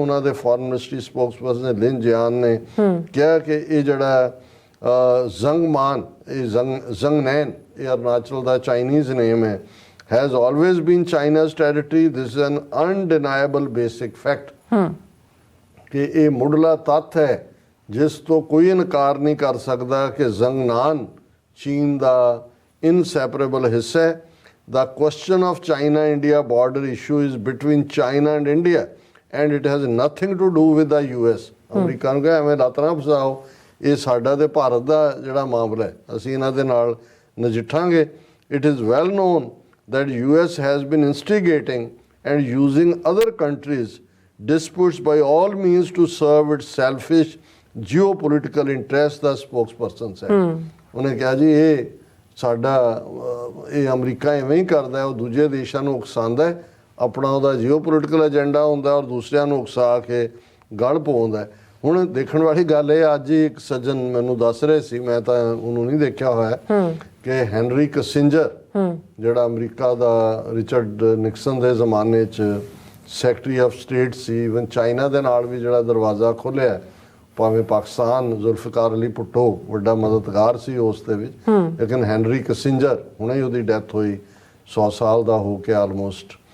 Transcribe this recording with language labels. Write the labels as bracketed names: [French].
[Punjabi] ਉਹਨਾਂ ਦੇ foreign ministry spokesperson Lynn ਜਿਆਨ ਨੇ ਕਿਹਾ ਕਿ ਇਹ ਜਿਹੜਾ ਜ਼ੰਗਮਾਨ, ਇਹ ਜ਼ੰਗਨੈਨ, ਇਹ ਅਰੁਣਾਚਲ ਦਾ ਚਾਈਨੀਜ਼ ਨੇਮ ਹੈ, [English] Has always been China's territory. This is an undeniable basic fact [Punjabi] ਕਿ ਇਹ ਮੁੱਢਲਾ ਤੱਥ ਹੈ ਜਿਸ ਤੋਂ ਕੋਈ ਇਨਕਾਰ ਨਹੀਂ ਕਰ ਸਕਦਾ ਕਿ ਜ਼ੰਗਨਾਨ ਚੀਨ ਦਾ ਇਨਸੈਪਰੇਬਲ ਹਿੱਸਾ ਹੈ। [English] The question of China-India border issue is between China and India and it has nothing to do with the US। [Punjabi] America ਨੂੰ ਕਹੇ ਐਵੇਂ ਲੱਤ ਨਾ ਫਸਾਓ, ਇਹ ਸਾਡਾ ਤੇ ਭਾਰਤ ਦਾ ਜਿਹੜਾ ਮਾਮਲਾ ਹੈ, ਅਸੀਂ ਇਹਨਾਂ ਦੇ ਨਾਲ ਨਜਿੱਠਾਂਗੇ। [English] It is well known that US has been instigating and using other countries' disputes by all means to serve its selfish geopolitical interests, the spokesperson said। [Punjabi] ਉਹਨੇ ਕਿਹਾ ਜੀ ਇਹ ਸਾਡਾ ਇਹ ਅਮਰੀਕਾ ਐਵੇਂ ਹੀ ਕਰਦਾ ਹੈ, ਉਹ ਦੂਜੇ ਦੇਸ਼ਾਂ ਨੂੰ ਉਕਸਾਉਂਦਾ ਹੈ, ਆਪਣਾ ਉਹਦਾ ਜੀਓਪੋਲੀਟੀਕਲ ਏਜੰਡਾ ਹੁੰਦਾ ਔਰ ਦੂਸਰਿਆਂ ਨੂੰ ਉਕਸਾ ਕੇ ਗਲ ਪਾਉਂਦਾ ਹੈ। ਹੁਣ ਦੇਖਣ ਵਾਲੀ ਗੱਲ ਇਹ, ਅੱਜ ਹੀ ਇੱਕ ਸੱਜਣ ਮੈਨੂੰ ਦੱਸ ਰਹੇ ਸੀ, ਮੈਂ ਤਾਂ ਉਹਨੂੰ ਨਹੀਂ ਦੇਖਿਆ ਹੋਇਆ, ਕਿ ਹੈਨਰੀ ਕਿਸਿੰਜਰ ਜਿਹੜਾ ਅਮਰੀਕਾ ਦਾ ਰਿਚਰਡ ਨਿਕਸਨ ਦੇ ਜ਼ਮਾਨੇ 'ਚ secretary of state ਸੀ, even China ਦੇ ਨਾਲ ਵੀ ਜਿਹੜਾ ਦਰਵਾਜ਼ਾ ਖੋਲ੍ਹਿਆ, ਭਾਵੇਂ ਪਾਕਿਸਤਾਨ ਜ਼ੁਲਫਕਾਰ ਅਲੀ ਭੁੱਟੋ ਵੱਡਾ ਮਦਦਗਾਰ ਸੀ ਉਸ ਦੇ ਵਿੱਚ, ਲੇਕਿਨ ਹੈਨਰੀ ਕਿਸਿੰਜਰ ਹੁਣੇ ਹੀ ਉਹਦੀ ਡੈਥ ਹੋਈ 100 ਸਾਲ ਦਾ ਹੋ ਕੇ ਆਲਮੋਸਟ।